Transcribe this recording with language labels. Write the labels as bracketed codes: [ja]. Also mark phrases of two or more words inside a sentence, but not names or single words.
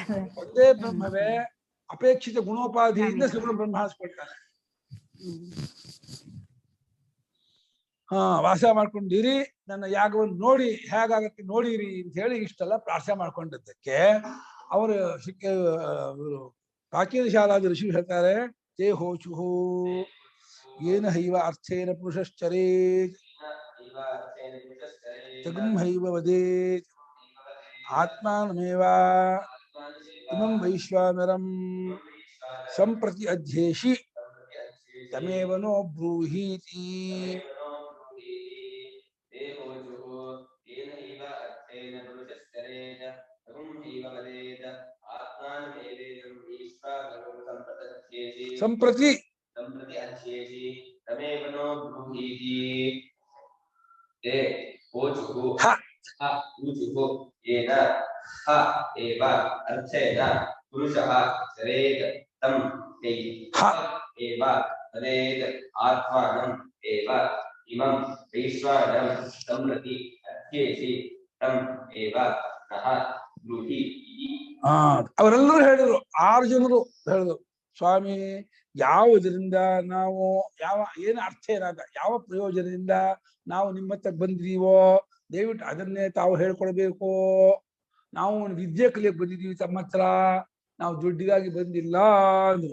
[kn] ಒಂದೇ ಬ್ರಹ್ಮವೇ ಅಪೇಕ್ಷಿತ ಗುಣೋಪಾಧಿಯಿಂದ ಸಗುಣ ಬ್ರಹ್ಮ ಹಾಸ್ಕೊಳ್ತಾನೆ. ವಾಸ ಮಾಡ್ಕೊಂಡಿರಿ, ನನ್ನ ಯಾಗವನ್ನು ನೋಡಿ ಹೇಗಾಗತ್ತೆ ನೋಡಿರಿ ಅಂತ ಹೇಳಿ ಇಷ್ಟೆಲ್ಲ ಪ್ರಾರ್ಥನೆ ಮಾಡ್ಕೊಂಡಿದ್ದಕ್ಕೆ ಅವರು ಪ್ರಾಚೀನ ಶಾಲಾದ ಋಷಿ ಹೇಳ್ತಾರೆ, [sa] ತೇ ಹೋಚುಹು ಏನ ಹೈವ ಅರ್ಥೇನ ಪುರುಷಶ್ಚರೇತ್ ಜಗಂ ಹೈವ ವದೇತ್ ಆತ್ಮಾನಮೇವ ಇಮಂ ವೈಶ್ವಾನರಂ ಸಂಪ್ರತಿ ಅಧ್ಯೇಷಿ ತಮೇವನೋ ಬ್ರೂಹೀತಿ. ಸಂಪ್ರತಿ ಪುರುಷಃ ಚರೇತ್ ತಂ ಏವ ತದೇತ್ ಆತ್ಮಾನಂ ಏವ ಇಮಂ ವೈಶ್ವಾನರಂ ಸಂಪ್ರತಿ ಅಧ್ಯೇಷಿ ತಂ ಏವ ನಃ ಬ್ರೂಹಿ. [kn] ಅವರೆಲ್ಲರೂ ಹೇಳಿದ್ರು, 6 ಜನರು ಹೇಳಿದ್ರು, ಸ್ವಾಮಿ ಯಾವುದರಿಂದ ನಾವು ಏನು ಅರ್ಥ ಏನಾದ, ಯಾವ ಪ್ರಯೋಜನದಿಂದ ನಾವು ನಿಮ್ಮ ಹತ್ರ ಬಂದಿದೀವೋ ದಯವಿಟ್ಟು ಅದನ್ನೇ ತಾವು ಹೇಳ್ಕೊಡ್ಬೇಕು. ನಾವು ವಿದ್ಯೆ ಕಲಿಯಕ್ಕೆ ಬಂದಿದೀವಿ ತಮ್ಮ ಹತ್ರ, ನಾವು ದುಡ್ಡಿಗಾಗಿ ಬಂದಿಲ್ಲ ಅಂದ್ರು.